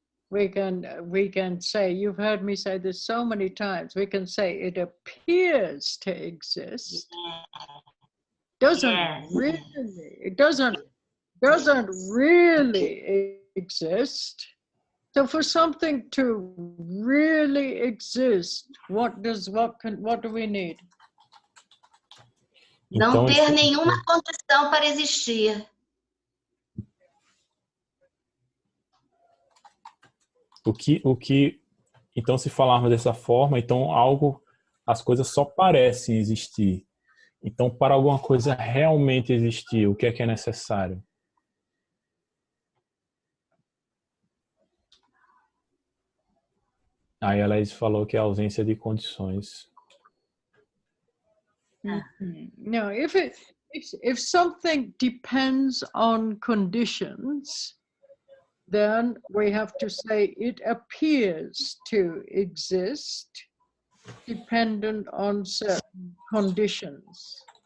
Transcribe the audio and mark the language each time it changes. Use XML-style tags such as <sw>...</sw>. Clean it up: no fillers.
<en>We can say, you've heard me say this so many times, we can say it appears to exist. It doesn't really exist. So for something to really exist, what do we need?</en> <pt>Não ter nenhuma condição para existir. Então, se falarmos dessa forma, então as coisas só parecem existir. Então, para alguma coisa realmente existir, o que é necessário? Aí ela falou que é a ausência de condições.</pt> <en>No, if something depends on conditions, then we have to say it appears to exist dependent on certain conditions.</en>